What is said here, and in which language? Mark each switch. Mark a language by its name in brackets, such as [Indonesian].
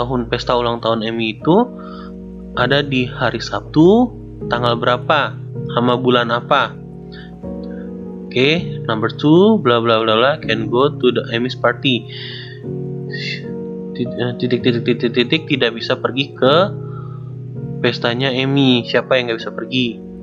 [Indonesian] Pesta ulang tahun Amy itu ada di hari Sabtu, tanggal berapa, sama bulan apa. [English] Oke, number 2, bla bla bla bla can go to the Amy's party. [Indonesian] Tidak bisa pergi ke pestanya Amy. Siapa yang nggak bisa pergi?